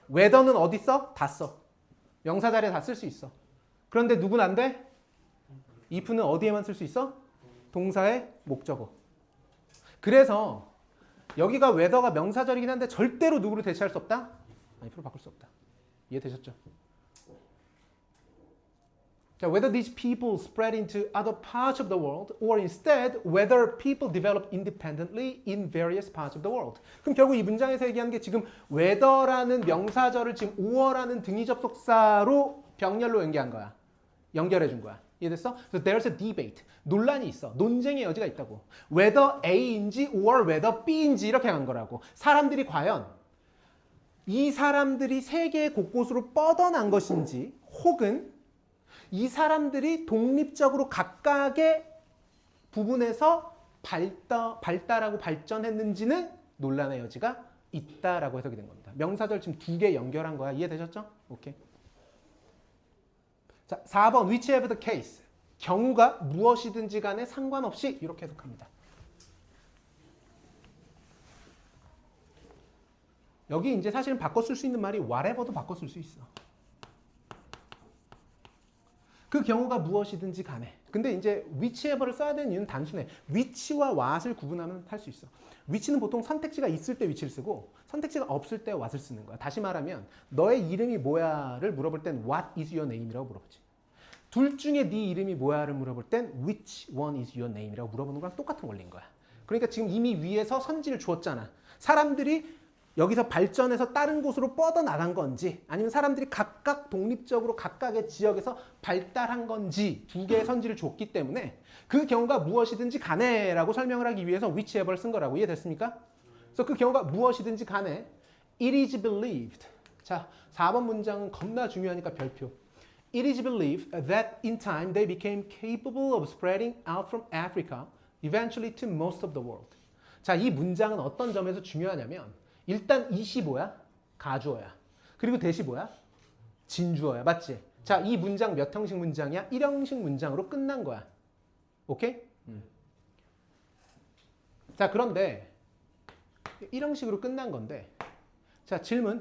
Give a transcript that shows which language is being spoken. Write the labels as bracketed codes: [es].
[ko] whether는 어디 써? 다 써. 명사 자리에 다 쓸 수 있어. 그런데 누군 안 돼? if는 어디에만 쓸 수 있어? 동사의 목적어. 그래서 여기가 whether가 명사절이긴 한데 절대로 누구를 대체할 수 없다? if로 바꿀 수 없다. 이해되셨죠? [en] 자, whether these people spread into other parts of the world or instead whether people develop independently in various parts of the world. [ko] 그럼 결국 이 문장에서 얘기하는 게 지금 whether라는 명사절을 지금 or라는 등위 접속사로 병렬로 연결한 거야. 연결해 준 거야. 이해됐어? [en] So there's a debate. [ko] 논란이 있어. 논쟁의 여지가 있다고. whether A인지 or whether B인지 이렇게 간 거라고. 사람들이 과연 이 사람들이 세계 곳곳으로 뻗어난 것인지 혹은 이 사람들이 독립적으로 각각의 부분에서 발달하고 발전했는지는 논란의 여지가 있다라고 해석이 된 겁니다. 명사절 지금 두 개 연결한 거야. 이해되셨죠? 오케이. 자, 4번 [en] whichever the case. [ko] 경우가 무엇이든지 간에 상관없이 이렇게 해석합니다. 여기 이제 사실은 바꿔 쓸 수 있는 말이 whatever도 바꿔 쓸 수 있어. 그 경우가 무엇이든지 간에. 근데 이제 whichever를 써야 되는 이유는 단순해. which와 what을 구분하면 할 수 있어. which는 보통 선택지가 있을 때 which를 쓰고 선택지가 없을 때 what을 쓰는 거야. 다시 말하면 너의 이름이 뭐야를 물어볼 땐 [en] what is your name [ko] 이라고 물어보지. 둘 중에 네 이름이 뭐야를 물어볼 땐 [en] which one is your name [ko] 이라고 물어보는 거랑 똑같은 원리인 거야. 그러니까 지금 이미 위에서 선지를 주었잖아. 사람들이 여기서 발전해서 다른 곳으로 뻗어나간 건지 아니면 사람들이 각각 독립적으로 각각의 지역에서 발달한 건지 두 개의 선지를 줬기 때문에 그 경우가 무엇이든지 간에 라고 설명을 하기 위해서 whichever를 쓴 거라고. 이해됐습니까? 그래서 그 경우가 무엇이든지 간에 [en] it is believed. [ko] 자, 4번 문장은 겁나 중요하니까 별표. [en] It is believed that in time they became capable of spreading out from Africa eventually to most of the world. [ko] 자, 이 문장은 어떤 점에서 중요하냐면 일단 it이 뭐야? 가주어야. 그리고 that이 뭐야? 진주어야. 맞지? 자, 이 문장 몇 형식 문장이야? 1형식 문장으로 끝난 거야. 오케이? 자, 그런데 1형식으로 끝난 건데 자, 질문.